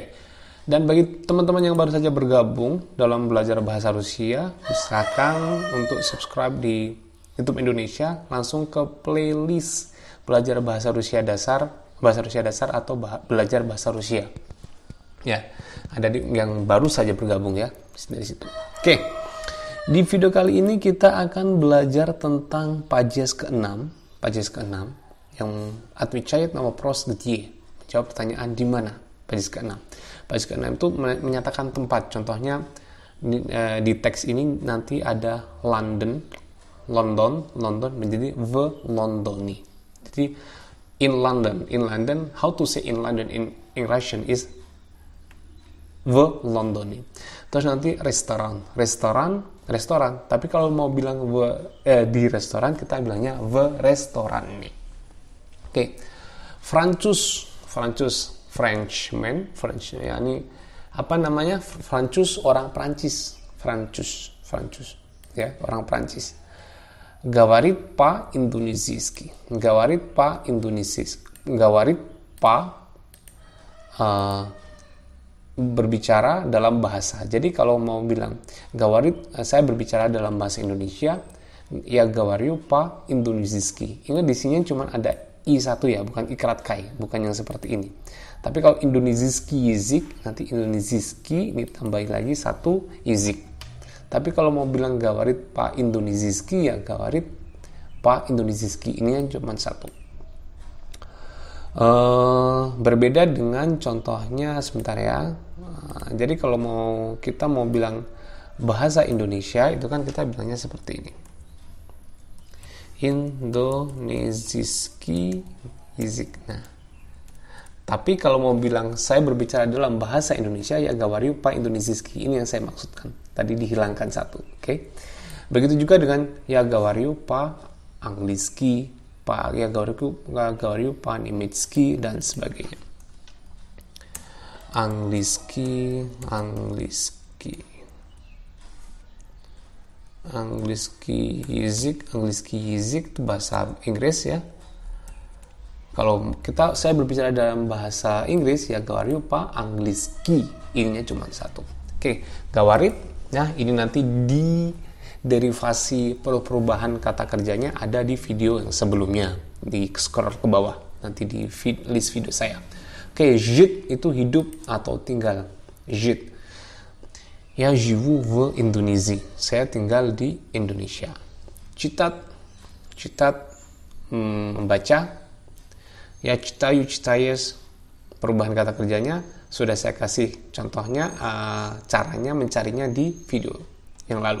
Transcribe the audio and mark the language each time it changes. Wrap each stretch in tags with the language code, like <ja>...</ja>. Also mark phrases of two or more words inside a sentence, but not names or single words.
<id>Dan bagi teman-teman yang baru saja bergabung dalam belajar bahasa Rusia, silakan untuk subscribe di YouTube Indonesia, langsung ke playlist belajar bahasa Rusia dasar atau belajar bahasa Rusia. Ya, ada yang baru saja bergabung ya dari situ. Oke. Di video kali ini kita akan belajar tentang pajes ke-6 yang</id> <ru>отвечает на вопрос где.</ru> <id>Jawab pertanyaan di mana? Pajes ke-6. Pajes ke-6 itu menyatakan tempat. Contohnya di teks ini nanti ada London menjadi</id> <ru>в Лондоне.</ru> <en>Jadi in London, how to say in London in Russian is</en> <ru>в Лондоне.</ru> <id>Terus nanti restoran. Tapi kalau mau bilang di restoran, kita bilangnya</id> <ru>в ресторан</ru> <id>nih. Oke. Frenchman, ya ini apa namanya? Orang Prancis. Ya, orang Prancis.</id> <ru>Говорит по-индонезийски.</ru> <id>Berbicara dalam bahasa. Jadi kalau mau bilang saya berbicara dalam bahasa Indonesia, ya</id> <ru>говорю по-индонезийски.</ru> <id>Ingat di sini cuma ada i satu ya, bukan ikrat kai, bukan yang seperti ini. Tapi kalau</id> <ru>индонезийский язык,</ru> <id>nanti индонезийский ini tambahin lagi satu язык. Tapi kalau mau bilang</id> <ru>говорит по-индонезийски,</ru> <id>ya</id> <ru>говорит по-индонезийски.</ru> <id>Ini yang cuma satu. Berbeda dengan contohnya sebentar ya. Jadi kalau kita mau bilang bahasa Indonesia, itu kan kita bilangnya seperti ini.</id> <ru>Индонезийский язык.</ru> <id>Nah, tapi kalau mau bilang saya berbicara dalam bahasa Indonesia, ya</id> <ru>говорю по-индонезийски.</ru> <id>Ini yang saya maksudkan. Tadi dihilangkan satu, oke? Begitu juga dengan ya</id> <ru>говорю по-английски,</ru> <id>ya</id> <ru>говорю по-немецки</ru> <id>dan sebagainya.</id> <ru>Английский язык</ru> <id>itu bahasa Inggris ya. Kalau saya berbicara dalam bahasa Inggris, ya</id> <ru>говорю по-английски.</ru> <id>Ininya cuma satu. Oke, говорит, nah ini nanti di derivasi perubahan kata kerjanya ada di video yang sebelumnya. Di scroll ke bawah, nanti di list video saya. Oke, жить itu hidup atau tinggal.</id> <ru>Жить. Я живу в Индонезии.</ru> <id>Saya tinggal di Indonesia. Читать, membaca. Ya читаешь, perubahan kata kerjanya sudah saya kasih contohnya, caranya mencarinya di video yang lalu.</id>